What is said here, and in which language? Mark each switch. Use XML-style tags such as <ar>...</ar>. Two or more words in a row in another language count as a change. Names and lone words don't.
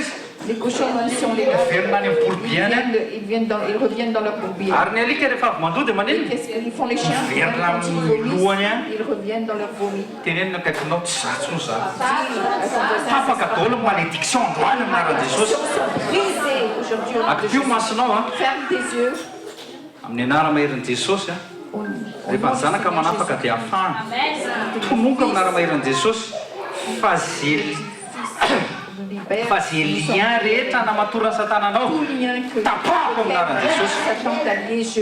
<fr>Les cochons, si on les lave, ils reviennent dans leur bourbier. Qu'est-ce qu'ils font les chiens? Ils reviennent dans leur vomi. Brisés aujourd'hui. Ferme tes yeux.</fr> <mg>Rehefa ny zanaka manapaka dia afahana tomoka amin'ny ara-maheran'i Jesosy fa zay lien rehetra namatorany Satana anao tapahako amin'ny aran'i Jesosy.</mg>